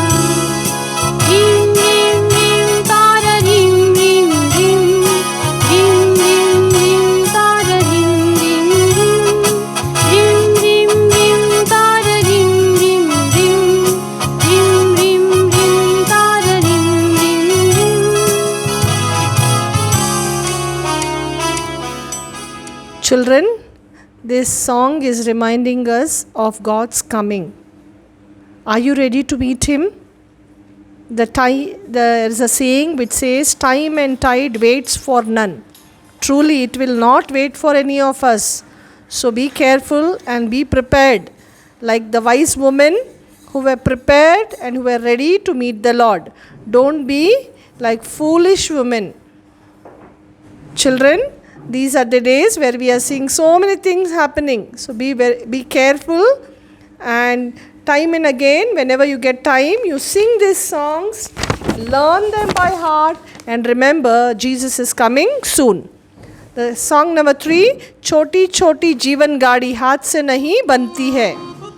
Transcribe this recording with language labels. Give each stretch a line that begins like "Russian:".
English: रिम रिम रिम तारा रिम रिम रिम, रिम रिम रिम तारा रिम रिम रिम, रिम रिम रिम तारा रिम रिम रिम, रिम रिम रिम तारा रिम रिम रिम। Children, this song is reminding us of God's coming. Are you ready to meet Him? There is a saying which says, time and tide waits for none. Truly, it will not wait for any of us. So be careful and be prepared, like the wise women who were prepared and who were ready to meet the Lord. Don't be like foolish women. Children, these are the days where we are seeing so many things happening. So be careful, and time and again, whenever you get time, you sing these songs, learn them by heart, and remember Jesus is coming soon. The song number 3,
Hindi: छोटी छोटी जीवन गाड़ी हाथ से नहीं बनती है.